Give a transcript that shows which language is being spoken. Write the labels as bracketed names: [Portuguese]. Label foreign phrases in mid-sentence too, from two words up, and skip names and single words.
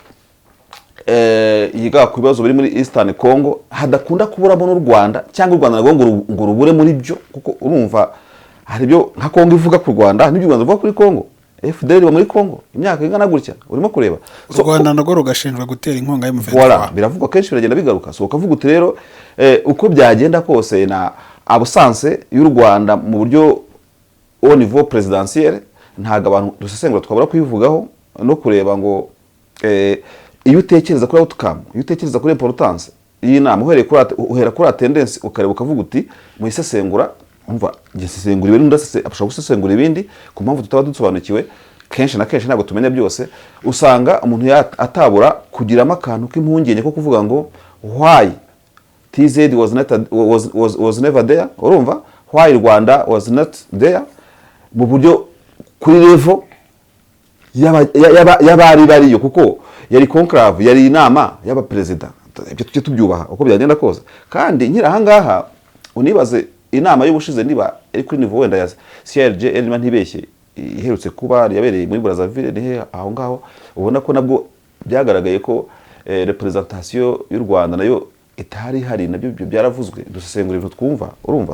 [Kinyarwanda] yiga ku bibazo biri muri Eastern Congo hadakunda kuburamo n'u Rwanda cyangwa u Rwanda ngo rubure muri byo, kuko urumva hari byo nka Congo ivuga ku Rwanda n'ibyo u Rwanda ruvuga kuri Congo. FDL muri Congo imyaka ingana gutya urimo kureba, u Rwanda nago rugashinjwa gutera inkonga y'umuventura. Voilà, biravugwa kenshi biragenda bigaruka. So ukavuga uti rero uko byagenda kose na absence y'u Rwanda mu buryo [French] au niveau présidentiel, [Kinyarwanda] ntago abantu dusesengura twabura kuyivugaho no kureba ngo iyo utekereza kuri outcome, iyo utekereza kuri importance iyi nama, uhera kuri attendance ukareba ukavuga uti mu isesengura umva gisesengura ibintu ashobora gusesengura ibindi ku mpamvu tutaba dusobanukiwe. Kenshi na kenshi ntabwo tumenya byose, usanga umuntu atabura kugiramo akantu k'impungenge ko kuvuga ngo [English] why TZ was never there, [Kinyarwanda] urumva [English] why Rwanda was not there [Kinyarwanda] mu buryo kuri level y'abari bariyo, kuko yari conclave, yari inama y'aba president. Ibyo tujye tubyubaha uko byagenda kose. Kandi nkira ahangaha unibaze inama y'ubushize niba ari kuri niveau wenda ya CRG elima ntibeshye iherutse kuba yabereye muri Brazzaville, ni aho ngaho ubona ko nabwo byagaragaye ko representation y'u Rwanda nayo itari hari, nabyo byaravuzwe dusesengura ibintu twumva, urumva.